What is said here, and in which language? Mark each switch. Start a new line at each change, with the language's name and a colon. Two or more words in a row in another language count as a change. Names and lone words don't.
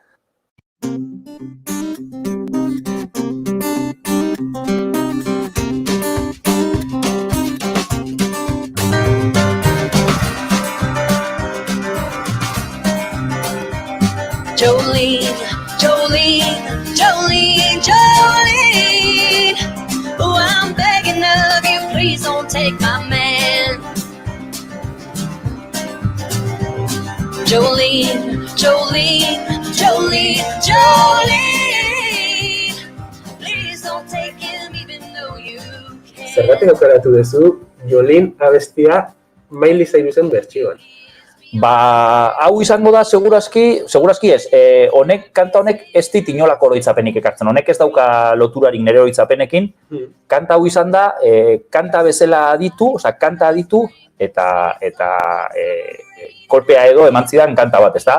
English: Jolene, Jolene, Jolene, Jolene. Oh, I'm begging of you, please don't take my man. Jolene, Jolene, Jolene, Jolene. Please don't take him even though you can.
Basque: Zergatik aukeratu duzu Jolene abestia Miley Cyrusen bertsioan? Ba, hau izango da segurazki ez, kanta honek ez dit inolako oroitzapenik ekartzen, honek ez dauka loturarik nire oroitzapenekin, kanta hau izan da, kanta bezala aditu, kanta aditu, eta kolpea edo eman zidan kanta bat, ez da?